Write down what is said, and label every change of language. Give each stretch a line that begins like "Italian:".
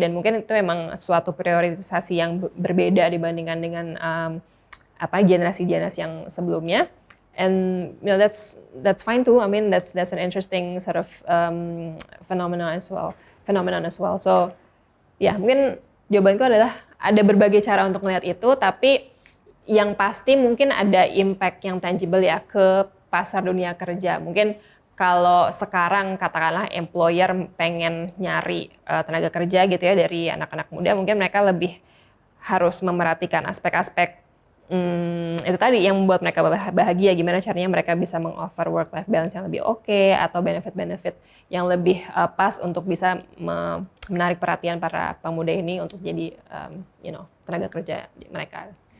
Indonesian: Dan mungkin itu memang suatu priorisasi yang berbeda dibandingkan dengan generasi-generasi yang sebelumnya.
English: And that's fine too. I mean that's an interesting sort of phenomenon as well.
Indonesian: So mungkin jawabanku adalah ada berbagai cara untuk melihat itu, tapi yang pasti mungkin ada impact yang tangible ya ke pasar dunia kerja. Mungkin kalau sekarang katakanlah employer pengen nyari tenaga kerja gitu ya dari anak-anak muda, mungkin mereka lebih harus memerhatikan aspek-aspek itu tadi yang membuat mereka bahagia, gimana caranya mereka bisa meng-offer work-life balance yang lebih oke, atau benefit-benefit yang lebih pas untuk bisa menarik perhatian para pemuda ini untuk jadi tenaga kerja mereka.